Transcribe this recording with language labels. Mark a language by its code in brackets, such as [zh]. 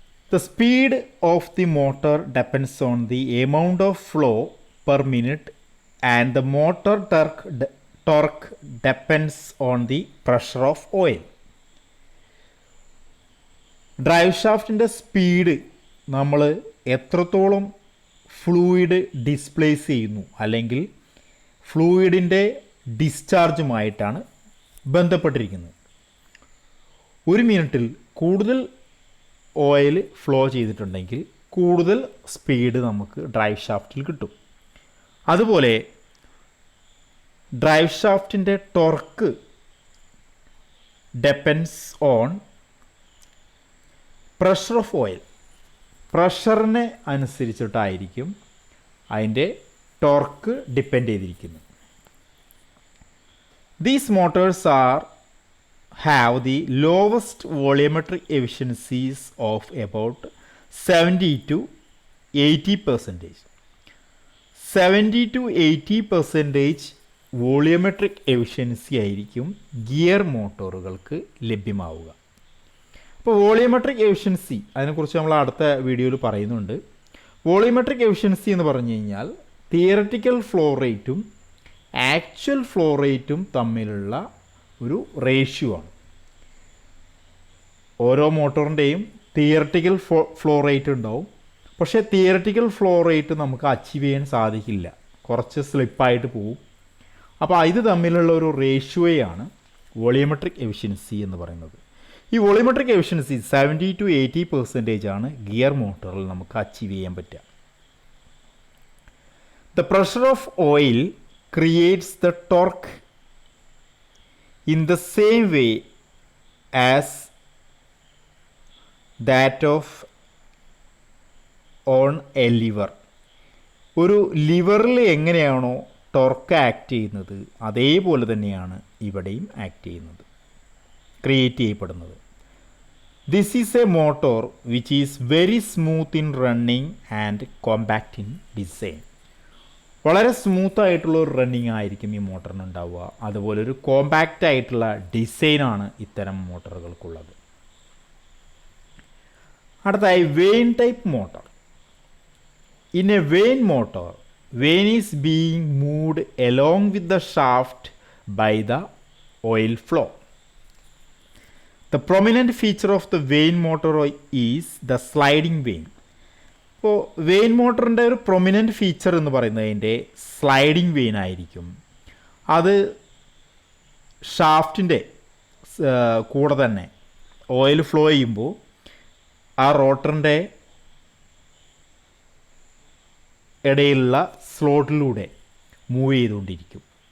[en] The speed of the motor depends on the amount of flow per minute and the motor torque depends on the pressure of oil. [ml] Drive ഷാഫ്റ്റിൻ്റെ speed നമ്മൾ എത്രത്തോളം fluid displace ചെയ്യുന്നു അല്ലെങ്കിൽ ഫ്ലൂയിഡിൻ്റെ ഡിസ്ചാർജുമായിട്ടാണ് ബന്ധപ്പെട്ടിരിക്കുന്നത്. ഒരു മിനിറ്റിൽ കൂടുതൽ oil flow ചെയ്തിട്ടുണ്ടെങ്കിൽ കൂടുതൽ സ്പീഡ് നമുക്ക് ഡ്രൈവ് ഷാഫ്റ്റിൽ കിട്ടും. അതുപോലെ drive ഷാഫ്റ്റിൻ്റെ torque [en] Depends on pressure of oil. [ml] പ്രഷറിനെ അനുസരിച്ചിട്ടായിരിക്കും അതിൻ്റെ ടോർക്ക് ഡിപ്പെൻഡ് ചെയ്തിരിക്കുന്നത്. [en] These motors have the lowest volumetric efficiencies of about 70 to 80%. [ml] 70 to 80% volumetric efficiency ആയിരിക്കും ഗിയർ മോട്ടോറുകൾക്ക് ലഭ്യമാവുക. അപ്പോൾ വോളിയോമെട്രിക് എഫിഷ്യൻസി അതിനെക്കുറിച്ച് നമ്മൾ അടുത്ത വീഡിയോയിൽ പറയുന്നുണ്ട്. വോളിയോമെട്രിക് എഫിഷ്യൻസി എന്ന് പറഞ്ഞു കഴിഞ്ഞാൽ തിയററ്റിക്കൽ ഫ്ലോ റേറ്റും ആക്ച്വൽ ഫ്ലോ റേറ്റും തമ്മിലുള്ള ഒരു റേഷ്യോ ആണ്. ഓരോ മോട്ടോറിൻ്റെയും തിയററ്റിക്കൽ ഫ്ലോ റേറ്റ് ഉണ്ടാവും. പക്ഷേ തിയററ്റിക്കൽ ഫ്ലോ റേറ്റ് നമുക്ക് അച്ചീവ് ചെയ്യാൻ സാധിക്കില്ല, കുറച്ച് സ്ലിപ്പായിട്ട് പോവും. അപ്പോൾ ഇത് തമ്മിലുള്ള ഒരു റേഷ്യോയാണ് വോളിയോമെട്രിക് എഫിഷ്യൻസി എന്ന് പറയുന്നത്. ഈ വോളിയോമെട്രിക് എഫിഷ്യൻസി 70 to 80% ആണ് ഗിയർ മോട്ടോറിൽ നമുക്ക് അച്ചീവ് ചെയ്യാൻ പറ്റുക. [en] The pressure of oil creates the torque in the same way as that of on a lever. [ml] ഒരു ലിവറിൽ എങ്ങനെയാണോ ടോർക്ക് ആക്ട് ചെയ്യുന്നത് അതേപോലെ തന്നെയാണ് ഇവിടെയും ആക്ട് ചെയ്യുന്നത്, ക്രിയേറ്റ് ചെയ്യപ്പെടുന്നത്. [en] This is a motor which is very smooth in running and compact in design. [ml] വളരെ സ്മൂത്തായിട്ടുള്ള ഒരു റണ്ണിങ് ആയിരിക്കും ഈ മോട്ടറിന് ഉണ്ടാവുക. അതുപോലെ ഒരു കോമ്പാക്റ്റ് ആയിട്ടുള്ള ഡിസൈനാണ് ഇത്തരം മോട്ടറുകൾക്കുള്ളത്. അടുത്തായി [en] Vane type motor. In a vane motor, vane is being moved along with the shaft by the oil flow. The prominent feature of the vein motor is the sliding vein. [ml] ഇപ്പോൾ vein മോട്ടറിൻ്റെ ഒരു prominent feature എന്ന് പറയുന്നത് അതിൻ്റെ sliding vein ആയിരിക്കും. അത് ഷാഫ്റ്റിൻ്റെ കൂടെ തന്നെ oil flow ചെയ്യുമ്പോൾ ആ റോട്ടറിൻ്റെ ഇടയിലുള്ള സ്ലോട്ടിലൂടെ മൂവ് ചെയ്തുകൊണ്ടിരിക്കും.